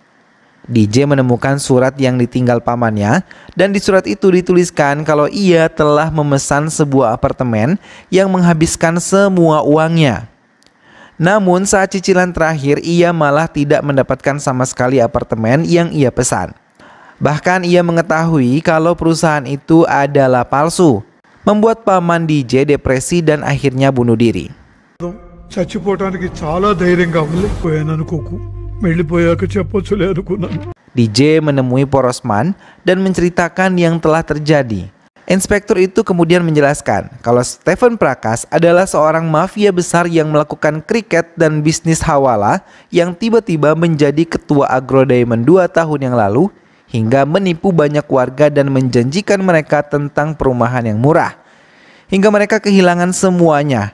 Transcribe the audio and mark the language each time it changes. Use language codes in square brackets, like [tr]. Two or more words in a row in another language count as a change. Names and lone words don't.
[id] DJ menemukan surat yang ditinggal pamannya, dan di surat itu dituliskan kalau ia telah memesan sebuah apartemen yang menghabiskan semua uangnya. Namun saat cicilan terakhir ia malah tidak mendapatkan sama sekali apartemen yang ia pesan. Bahkan ia mengetahui kalau perusahaan itu adalah palsu, membuat paman DJ depresi dan akhirnya bunuh diri. [te] చచ్చిపోవడానికి చాలా ధైర్యంగా ఉంది పోయాననుకోకు వెళ్ళిపోయాక చెప్పొచ్చులే అనుకున్నాను. [id] DJ menemui Porosman dan menceritakan yang telah terjadi. Inspektur itu kemudian menjelaskan kalau Stephen Prakas adalah seorang mafia besar yang melakukan kriket dan bisnis hawala yang tiba-tiba menjadi ketua Agro Diamond 2 tahun yang lalu hingga menipu banyak warga dan menjanjikan mereka tentang perumahan yang murah hingga mereka kehilangan semuanya.